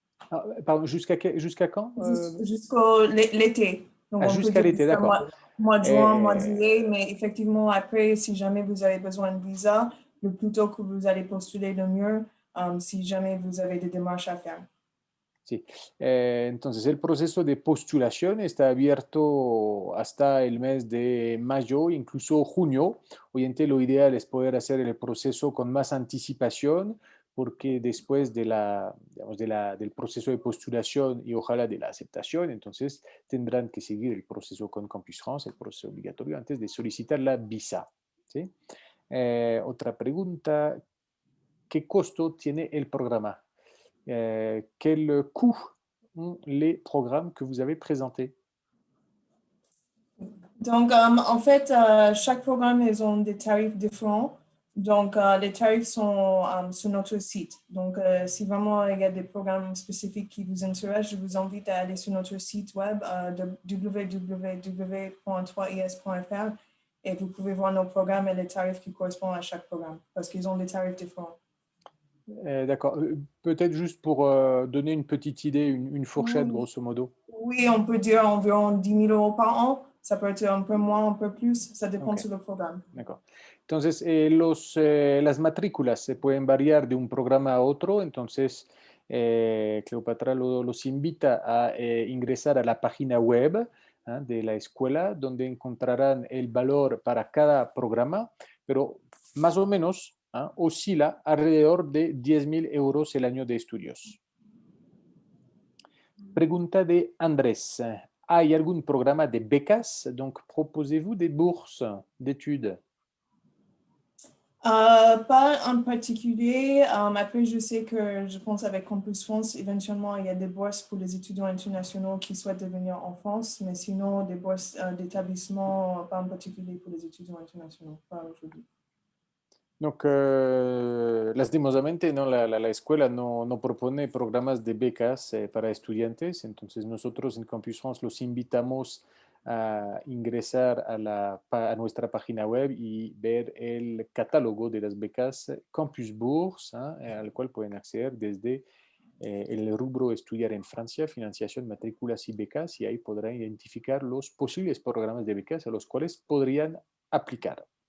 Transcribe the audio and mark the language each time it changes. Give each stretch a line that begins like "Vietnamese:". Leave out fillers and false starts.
French: Ah, pardon, jusqu'à quand? Jusqu'au l'été. Donc, on peut jusqu'à l'été, d'accord. Mois de juin, mois de juillet, mais effectivement, après, si jamais vous avez besoin de visa, le plus tôt que vous allez postuler, le mieux, si jamais vous avez des démarches à faire.
Spanish: Sí, entonces el proceso de postulación está abierto hasta el mes de mayo, incluso junio. Obviamente lo ideal es poder hacer el proceso con más anticipación, porque después de digamos, del proceso de postulación y ojalá de la aceptación, entonces tendrán que seguir el proceso con Campus France, el proceso obligatorio, antes de solicitar la visa. ¿Sí? Otra pregunta, ¿qué costo tiene el programa?
French: Quel coût ont les programmes que vous avez présentés? Donc, en fait, chaque programme, ils ont des tarifs différents. Donc, les tarifs sont sur notre site. Donc, si vraiment il y a des programmes spécifiques qui vous intéressent, je vous invite à aller sur notre site web www.3is.fr et vous pouvez voir nos programmes et les tarifs qui correspondent à chaque programme parce qu'ils ont des tarifs différents. D'accord. Peut-être juste pour donner une petite idée, une fourchette, grosso modo. Oui, on peut dire environ 10 000 euros par an. Ça peut être un peu moins, un peu plus. Ça dépend
English: Okay.
French: sur le programme. D'accord.
Spanish: Entonces, las matrículas se pueden variar de un programa a otro. Entonces, Cleopatra los invita a ingresar a la página web de la escuela, donde encontrarán el valor para cada programa, pero más o menos oscila alrededor de 10.000 euros el año de estudios. Pregunta de Andrés. ¿Hay algún programa de becas?
French: Donc, proposez-vous des bourses d'études? Pas en particulier. Après, je sais que je pense avec Campus France, éventuellement, il y a des bourses pour les étudiants internationaux qui souhaitent devenir en France, mais sinon, des bourses d'établissement, pas en particulier pour les étudiants internationaux, pas aujourd'hui. Donc,
Spanish: lastimosamente, ¿no? La escuela no propone programas de becas para estudiantes, entonces nosotros en Campus France los invitamos a ingresar a nuestra página web y ver el catálogo de las becas Campus Bourse, al cual pueden acceder desde el rubro Estudiar en Francia, financiación, matrículas y becas, y ahí podrán identificar los posibles programas de becas a los cuales podrían aplicar.